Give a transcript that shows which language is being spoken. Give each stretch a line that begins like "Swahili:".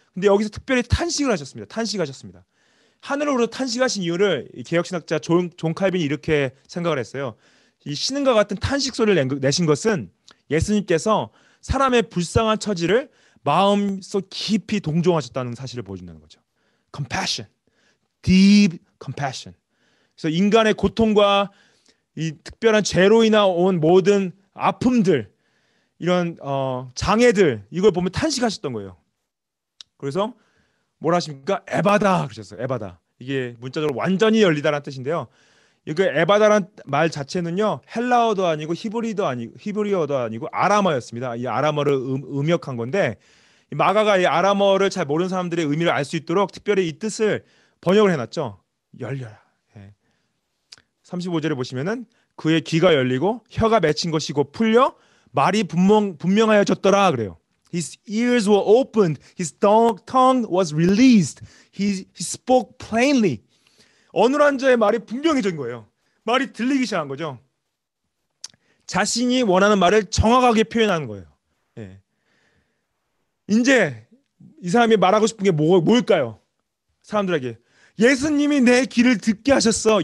Korean: 근데 여기서 특별히 탄식을 하셨습니다. 탄식하셨습니다. 하늘으로 탄식하신 이유를 개혁신학자 존 칼빈이 이렇게 생각을 했어요. 이 신음과 같은 탄식 소리를 내신 것은 예수님께서 사람의 불쌍한 처지를 마음속 깊이 동정하셨다는 사실을 보여준다는 거죠.
English: Compassion, deep compassion.
Korean: 그래서 인간의 고통과 이 특별한 죄로 인해 온 모든 아픔들, 이런 장애들, 이걸 보면 탄식하셨던 거예요. 그래서 뭐라 하십니까? 에바다 그러셨어요. 에바다. 이게 문자적으로 완전히 열리다라는 뜻인데요. 이거 에바다라는 말 자체는요, 헬라어도 아니고 히브리어도 아니고 아람어였습니다. 이 아람어를 음역한 건데 마가가 이 아람어를 잘 모르는 사람들의 의미를 알 수 있도록 특별히 이 뜻을 번역을 해놨죠. 열려라. 35절에 보시면은 그의 귀가 열리고 혀가 맺힌 것이 곧 풀려 말이 분명하여졌더라 그래요.
English: His ears were opened, his tongue was released, he spoke plainly.
Korean: 어눌한 자의 말이 분명해진 거예요. 말이 들리기 시작한 거죠. 자신이 원하는 말을 정확하게 표현하는 거예요. 예. 이제 이 사람이 말하고 싶은 게 뭘까요? 사람들에게 예수님이 내 귀를 듣게 하셨어.